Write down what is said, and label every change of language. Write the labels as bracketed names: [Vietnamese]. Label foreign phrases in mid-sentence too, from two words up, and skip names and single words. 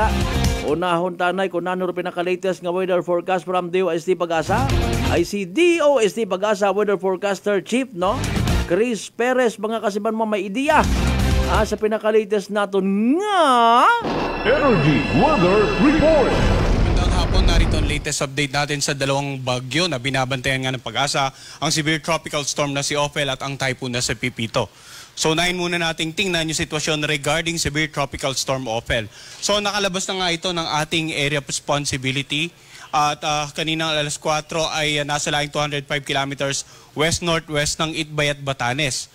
[Aklanon] Unahon tanay kung nano ro pinaka-latest nga [English] weather forecast from [Aklanon] DOST Pag-asa ay si DOST Pag-asa [English] weather forecaster chief [Aklanon] Chris Perez mga kasimanwa may ideya sa pinaka-latest naton nga [English] Energy Weather Report. [Filipino] Hapon, narito ang [English] latest update [Filipino] natin sa dalawang bagyo na binabantayan nga ng Pag-asa, ang [English] severe tropical storm [Filipino] na si Ophel at ang typhoon na si Pipito. So unahin muna nating tingnan yung sitwasyon [English] regarding severe tropical storm [Filipino] Ophel. So nakalabas na nga ito ng ating [English] area of responsibility [Filipino] at kaninang alas 4 ay nasa laing 205 [English] kilometers west-northwest [Filipino] ng Itbay at Batanes.